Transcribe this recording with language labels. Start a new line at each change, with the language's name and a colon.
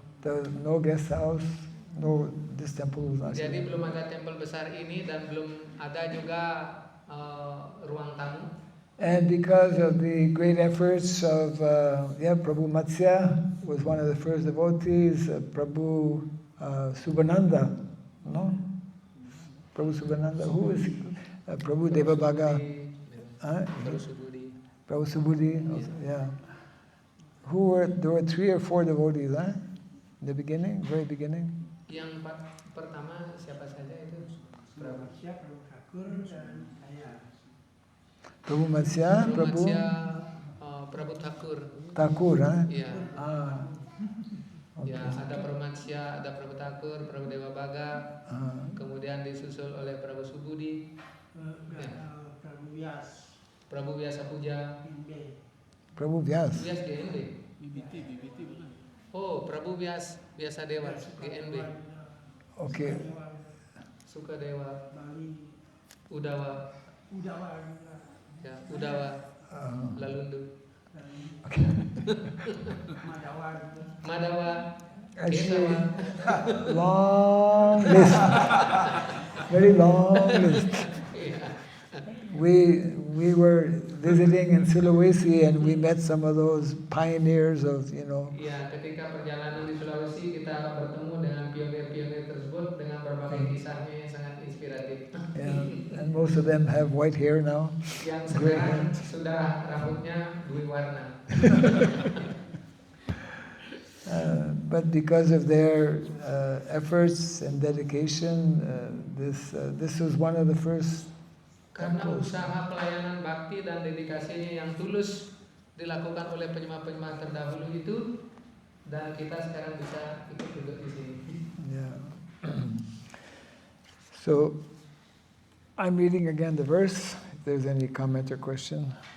English: There was no guest house, no, this temple was not
Indonesian: Jadi
English: here.
Indonesian: belum ada tempel besar ini dan belum ada juga ruang tamu.
English: And because of the great efforts of Prabhu Matsya was one of the first devotees, Prabhu Subhananda, no? Prabhu Subhananda, who is Prabhu Devabhaga? Prabhu Subudi, yeah. There were 3 or 4 devotees, in the beginning, very beginning.
Indonesian: Yang pertama siapa saja itu? Prabhu Thakur dan saya. Prabhu Matsya, Prabhu Thakur. Thakur, Iya.
English: Okay.
Indonesian: Ya, ada Prabhu Matsya, ada Prabhu Thakur, Prabhu Devabhaga, kemudian disusul oleh Prabhu Subudi, Prabhu Vyas. Prabhu Vyasa Puja, Prabhu Vyas. Vyas GNB. BBT bukan? Oh, Prabhu Vyasa Dewa GNB.
English: Okay.
Indonesian: Sukadewa, Udawa, ya, Udawa, Lalundu,
English: Okay.
Indonesian: Madawa,
English: Actually,
Indonesian: Kesawa.
English: long list, very long list.
Indonesian: Iya.
English: We were visiting in Sulawesi and we met some of those pioneers of,
Indonesian: Iya, ketika perjalanan di Sulawesi kita bertemu dengan pionir-pionir tersebut dengan berbagai kisahnya yang sangat inspiratif.
English: yeah, and most of them have white hair now.
Indonesian: Yang sekarang sudah rambutnya berwarna.
English: But because of their efforts and dedication, this was one of the first
Indonesian: Karena
English: temples.
Indonesian: usaha pelayanan bakti dan dedikasinya yang tulus dilakukan oleh penyembah-penyembah terdahulu itu, dan kita sekarang bisa ikut duduk di sini.
English: Yeah. So, I'm reading again the verse, if there's any comment or question.